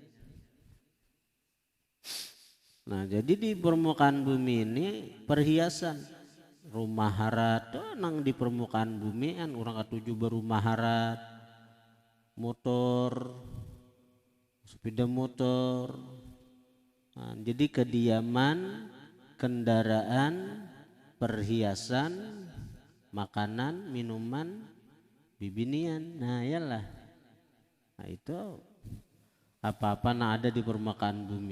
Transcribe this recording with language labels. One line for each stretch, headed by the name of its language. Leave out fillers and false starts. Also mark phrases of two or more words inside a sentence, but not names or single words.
Indonesian: Nah, jadi di permukaan bumi ini perhiasan.
Banjar: Rumah harat tuh nang di permukaan bumi kan orang katuju berumah harat, motor, sepeda motor.
Indonesian: Nah, jadi kediaman, kendaraan, perhiasan, makanan, minuman, bibinian. Nah, iyalah. Nah, itu apa-apa yang ada di permukaan bumi.